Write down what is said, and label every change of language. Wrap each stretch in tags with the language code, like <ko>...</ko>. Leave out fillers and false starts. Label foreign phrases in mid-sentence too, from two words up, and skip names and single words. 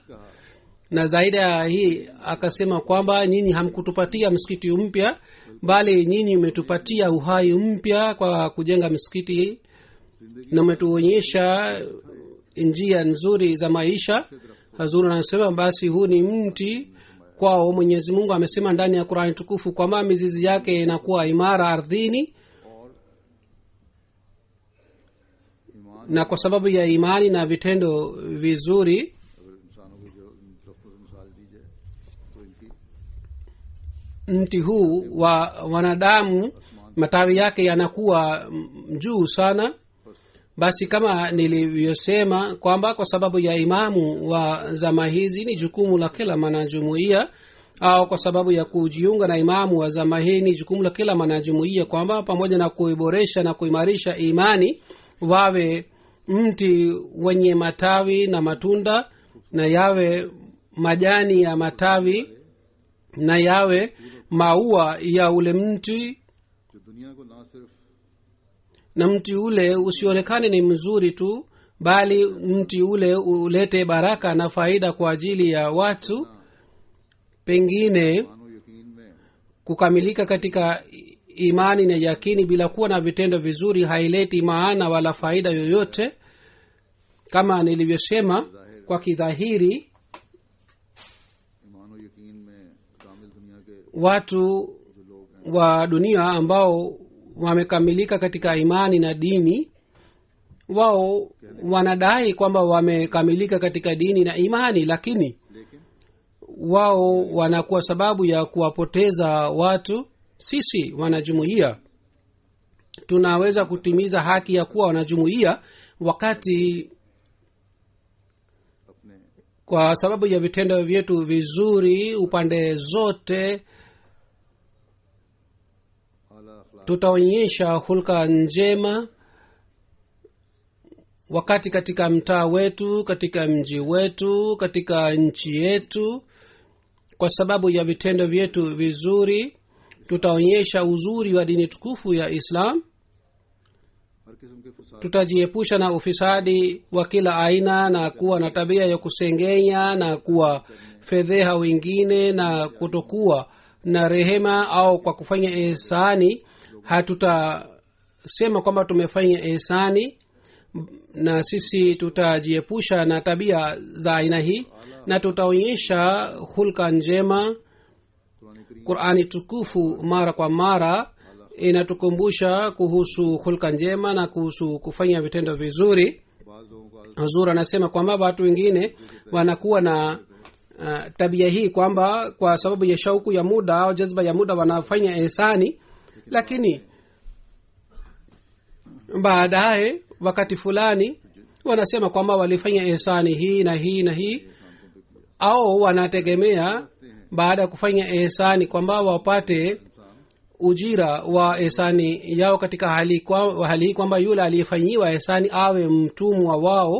<sw>Na zaidi ya hii akasema kwamba nyinyi hamkutupatia msikiti mpya, bali nyinyi umetupatia uhai mpya kwa kujenga msikiti hii, na umetuonyesha njia nzuri za maisha. Hazur anasema basi huu ni mti kwao. Mwenyezi Mungu amesema ndani ya Qur'ani tukufu kwamba mizizi yake inakuwa imara ardhini, na kwa sababu ya imani na vitendo vizuri</sw> <ur>اگر انسانوں کو جو درختوں سے مثال دی جائے تو ان کی</ur> <sw>mti huu wa wanadamu matawi yake yanakuwa juu sana. Basi kama nilivyosema kwamba kwa sababu ya imamu wa zama hizi ni jukumu la kila mwanajumuiya, au kwa sababu ya kujiunga na imamu wa zama hii ni jukumu la kila mwanajumuiya, kwamba pamoja na kuiboresha na kuimarisha imani, wawe mti wenye matawi na matunda, na yawe majani ya matawi, na yawe maua ya ule mti,</sw> <ur>جو دنیا کو نہ صرف</ur> <sw>na mti ule usionekane ni mzuri tu, bali mti ule ulete baraka na faida kwa ajili ya watu. Pengine</sw> <ur>مانو یقین میں</ur> <sw>kukamilika katika imani na yakini bila kuwa na vitendo vizuri haileti maana wala faida yoyote. Kama nilivyosema, kwa kidhahiri</sw> <ur>مانو یقین میں کامل دنیا کے</ur> <sw>watu</sw> <ur>جو لوگ ہیں</ur> <sw>wa dunia ambao wamekamilika katika imani na dini, wao wanadai kwamba wamekamilika katika dini na imani, lakini</sw> <ur>लेकिन</ur> <sw>wao wanakuwa sababu ya kuwapoteza watu. Sisi wanajumuiya tunaweza kutimiza haki ya kuwa wanajumuiya wakati</sw> <ur>अपने</ur> <sw>kwa sababu ya vitendo vyetu vizuri upande zote</sw> <ur>اعلیٰ اخلاق</ur> <sw>tutaonyesha hulka njema, wakati katika mtaa wetu, katika mji wetu, katika nchi yetu. Kwa sababu ya vitendo vyetu vizuri tutaonyesha uzuri wa dini tukufu ya Islam.</sw> <ur>ہر قسم کے فساد</ur> <sw>Tutajiepusha na ufisadi wa kila aina na kuwa na tabia ya kusengenya na kuwa fedheha wengine na kutokuwa na rehema, au kwa kufanya ihsani hatutasema kwamba tumefanya ihsani, na sisi tutajiepusha na tabia za aina hii, na tutaonyesha hulka njema.</sw> <ur>قرآن کریم</ur> <sw>Qur'ani tukufu mara kwa mara inatukumbusha kuhusu hulka njema na kuhusu kufanya vitendo vizuri.</sw> <ur>بعض لوگوں کو عادت</ur> <sw>Hazur anasema kwamba watu wengine wanakuwa na tabia hii kwamba kwa sababu ya shauku ya muda au jazba ya muda wanafanya ihsani, lakini baadaye wakati fulani wanasema kwamba walifanya ihsani hii na hii na hii, au wanategemea baada ya kufanya ihsani kwamba wapate ujira wa ihsani yao katika hali hii kwamba yule aliyefanyiwa ihsani awe mtumwa wao.</sw>